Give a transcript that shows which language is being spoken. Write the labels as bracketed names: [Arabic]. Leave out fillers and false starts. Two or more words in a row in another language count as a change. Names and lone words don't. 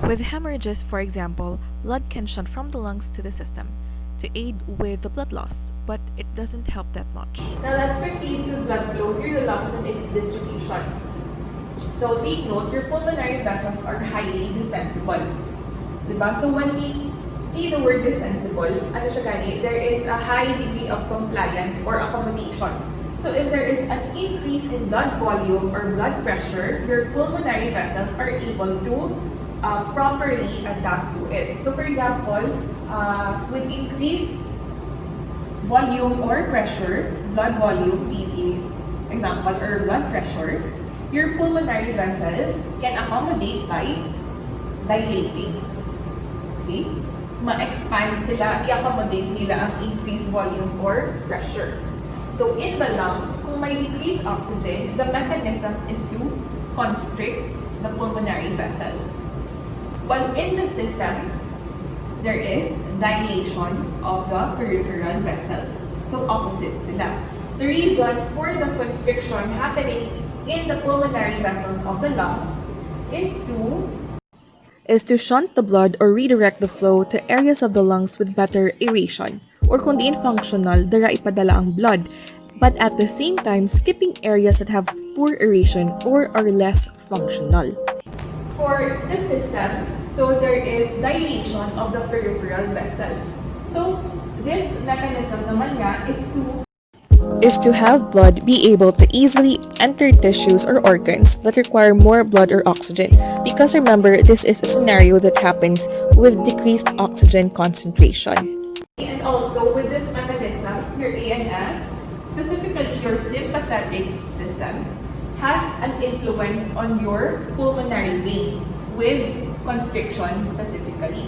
[English] With hemorrhages, for example, blood can shunt from the lungs to the system to aid with the blood loss, but it doesn't help that much. Now let's proceed to blood flow through the lungs and its distribution. So take note, your pulmonary vessels are highly distensible. Diba? So when we see the word distensible, [Hiligaynon] ano siya gani? [English] There is a high degree of compliance or accommodation. So if there is an increase in blood volume or blood pressure, your pulmonary vessels are able to properly adapt to it. So for example, with increased volume or pressure, blood volume being example, or blood pressure, your pulmonary vessels can accommodate by dilating. [Hiligaynon] Okay? Ma-expand sila, i-accommodate nila ang [English] increased volume or pressure. So in the lungs, [Hiligaynon] kung may [English] decreased oxygen, the mechanism is to constrict the pulmonary vessels. While in the system, there is dilation of the peripheral vessels. So opposite sila. The reason for the constriction happening in the pulmonary vessels of the lungs is to shunt the blood or redirect the flow to areas of the lungs with better aeration, or [Hiligaynon] kung diin [English] functional, [Hiligaynon] dara ipadala ang [English] blood but at the same time skipping areas that have poor aeration or are less functional. For the system, so there is dilation of the peripheral vessels. So this mechanism [Hiligaynon] naman niya [English] Is to have blood be able to easily enter tissues or organs that require more blood or oxygen, because remember, this is a scenario that happens with decreased oxygen concentration. and also with this mechanism, your ANS, specifically your sympathetic system, has an influence on your pulmonary vein with constriction specifically.